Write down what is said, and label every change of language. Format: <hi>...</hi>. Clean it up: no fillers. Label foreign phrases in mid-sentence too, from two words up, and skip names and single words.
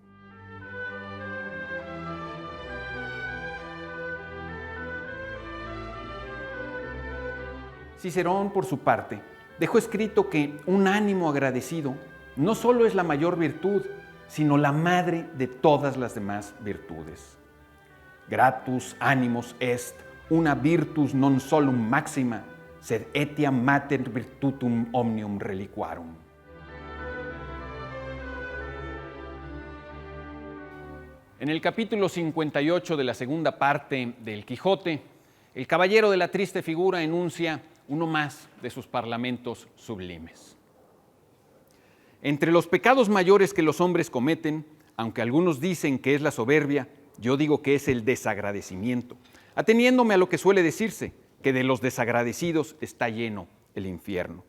<es>Cicerón, por su parte, dejó escrito que un ánimo agradecido no solo es la mayor virtud, sino la madre de todas las demás virtudes.</es> <la>Gratus animos est una virtus non solum maxima, sed etiam mater virtutum omnium reliquarum.</la> <es>En el capítulo 58 de la segunda parte del Quijote, el caballero de la triste figura enuncia uno más de sus parlamentos sublimes. Entre los pecados mayores que los hombres cometen, aunque algunos dicen que es la soberbia, yo digo que es el desagradecimiento, ateniéndome a lo que suele decirse, que de los desagradecidos está lleno el infierno.</es>